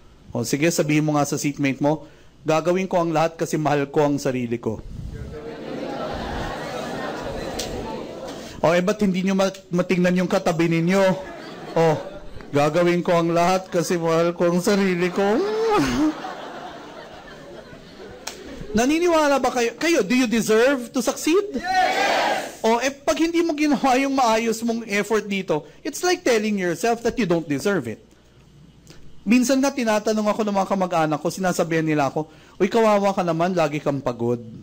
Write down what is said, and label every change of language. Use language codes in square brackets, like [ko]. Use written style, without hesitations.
[tl] O sige, sabihin mo nga sa seatmate mo, gagawin ko ang lahat kasi mahal ko ang sarili ko. O ba't hindi nyo matingnan yung katabi ninyo? O, gagawin ko ang lahat kasi mahal ko ang sarili ko. Naniniwala ba kayo? [en] Do you deserve to succeed? Yes! [tl] O, pag hindi mo ginawa yung maayos mong effort dito, [en] it's like telling yourself that you don't deserve it. [tl] Minsan nga tinatanong ako ng mga kamag-anak ko, sinasabihan nila ako, uy, kawawa ka naman, lagi kang pagod.